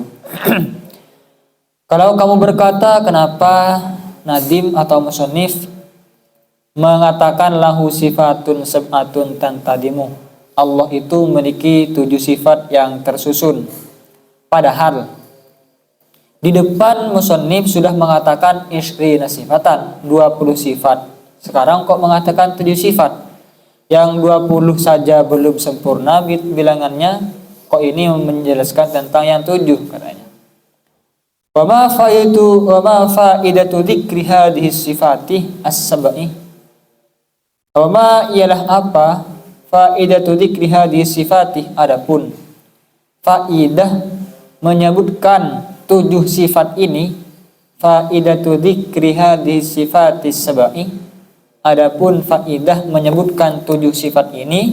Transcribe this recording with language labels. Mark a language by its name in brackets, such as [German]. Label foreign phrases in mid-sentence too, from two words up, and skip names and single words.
[Indonesian] Kalau kamu berkata kenapa nadim atau musannif mengatakan [Arabic] له صفات سبع تنتظم, [Indonesian] Allah itu memiliki 7 sifat yang tersusun, padahal di depan musannif sudah mengatakan [Arabic] عشرين صفة, [Indonesian] 20 sifat. Sekarang kok mengatakan 7 sifat? Yang 20 saja belum sempurna bilangannya, kok ini menjelaskan tentang yang 7 katanya. [Arabic] وما فائدة ذكر هذه الصفات السبع. وما [Indonesian] ialah apa [Arabic] فائدة ذكر هذه الصفات, [Indonesian] adapun faidah menyebutkan 7 sifat ini, [Arabic] فائدة ذكر هذه الصفات السبع, [Indonesian] adapun faidah menyebutkan 7 sifat ini.